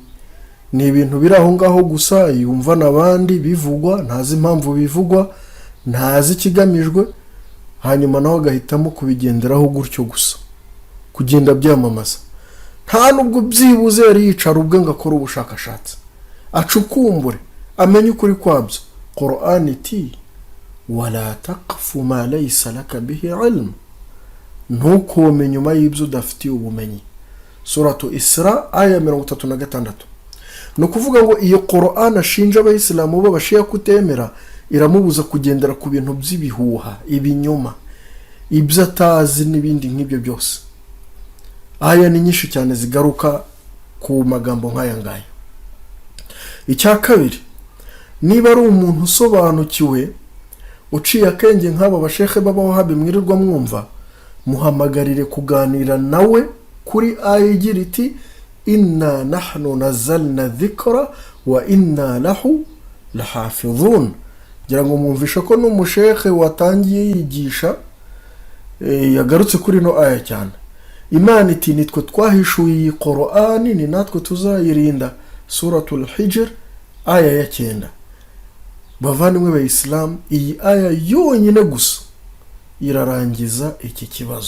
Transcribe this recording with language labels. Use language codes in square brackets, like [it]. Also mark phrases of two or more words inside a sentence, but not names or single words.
[rw] Ni ibintu biri aho ngaho gusa, yumva n'abandi bivugwa, ntazi impamvu bivugwa, ntazi ikigamijwe, hanyuma naho agahitamo kubigenderaho gutyo gusa, kugenda byamamaza. Nta nubwo byibuze yari yicara ubwe ngo akore ubushakashatsi, acukumbure, amenye ukuri kwabyo. [ar] Qur'an iti ولا تقف ما ليس لك به علم, [rw] ntukome nyuma y'ibyo udafitiye ubumenyi. Suratu Isra aya 36. No kuvuga ngo iyo Qur'an ashinja abayisilamu b'abashia kutemera, iramubuza kugendera ku bintu by'ibihuha, ibinyoma, ibyo atazi n'ibindi nk'ibyo byose. Aya ni nyinshi cyane zigaruka ku magambo nk'aya ngaya. Icya kabiri, niba ari umuntu usobanukiwe uciye akenge nk'aba bashekhe b'abawahabi mwirirwa mwumva, muhamagarire kuganira nawe kuri aya igira iti [ar] إنا نحن نزلنا الذكر وإنا له لحافظون. [rw] Ngira ngo mwumvisha ko n'umushekhe watangiye yigisha yagarutse kuri no aya cyane. Imana iti nitwe twahishuye iyi Qur'ani, ni natwe tuzayirinda. Suratul Hijr aya ya 9. Bavandimwe ba Islam, iyi aya yonyine gusa irarangiza iki kibazo.